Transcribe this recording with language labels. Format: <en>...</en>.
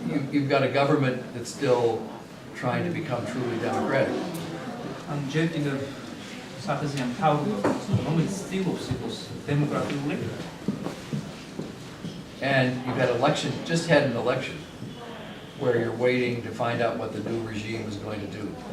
<en>You've got a government that's still trying to become truly democratic. And</en> <ka>ჯერ კიდევ საფეზიან მთავრობა, რომელიც ცდილობს იყოს დემოკრატიული.</ka> <en>And you've just had an election where you're waiting to find out what the new regime is going to do.</en>